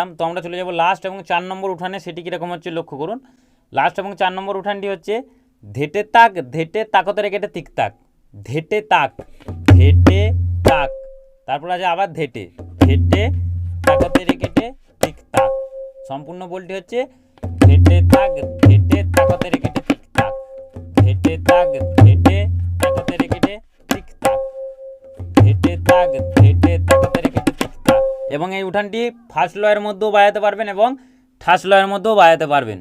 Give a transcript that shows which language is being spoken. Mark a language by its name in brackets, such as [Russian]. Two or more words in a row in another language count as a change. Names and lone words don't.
[Bangla] তো আমরা চলে যাব লাস্ট এবং 4 নম্বর উঠানে, সেটি কীরকম হচ্ছে লক্ষ্য করুন। লাস্ট এবং 4 নম্বর উঠানটি হচ্ছে ধেটে তাক ধেটে তাকতেরে কেটে তিক তাক ধেটে তাক ধেটে তাক, তারপর আছে আবার ধেটে ধেটে তাকতেরে কেটে তিক তাক। সম্পূর্ণ বলটি হচ্ছে ধেটে তাক ধেটে তাকতেরে কেটে তিক তাক ধেটে তাক ধেটে তাকতেরে কেটে তিক তাক ধেটে তাক ধেটে তাকতেরে কেটে তিক তাক। এবং এই উঠানটি ফার্স্ট লয়ের মধ্যেও বাজাতে পারবেন এবং থার্ড লয়ের মধ্যেও বাজাতে পারবেন।